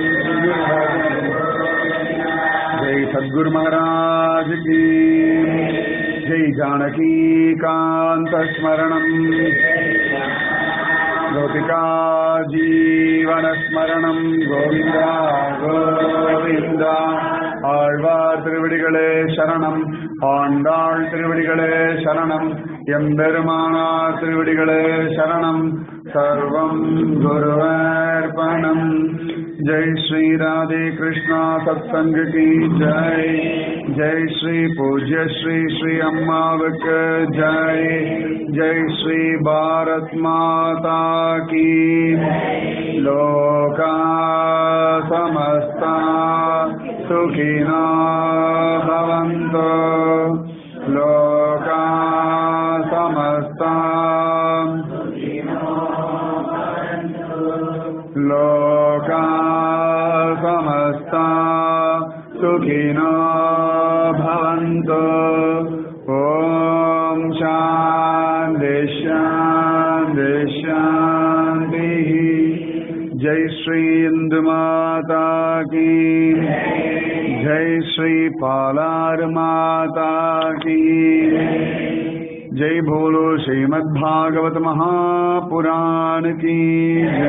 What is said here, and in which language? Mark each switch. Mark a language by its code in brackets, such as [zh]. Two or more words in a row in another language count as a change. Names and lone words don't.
[hi] जय सद्गुरु महाराज की जय जानकी कांत स्मरणम गोपिका जीवन स्मरणम गोविंदा गोविंदा [ta] ஆழ்வார் திருவடிகளே சரணம், ஆண்டாள் திருவடிகளே சரணம், [hi] எம்பெருமானார் திருவடிகளே சரணம். [sa] सर्वं गुरुअर्पणम्. [hi] जय श्री राधे कृष्णा सत्संग की जय. [ta] ஜெய் ஸ்ரீ பூஜ்ய ஸ்ரீ ஸ்ரீ அம்மாவுக்கு ஜெய். [hi] जय श्री भारत माता की. [sa] लोका समस्ता सुखिनो भवन्तु. लोका समस्ता लोका समस्ता सुखिनो भवन्तु. ॐ शान्ति शान्ति शान्तिः. [hi] जय श्री इंदु माता की. जय श्री पालार माता की. जय बोलो श्रीमद्भागवत महापुराण की जय.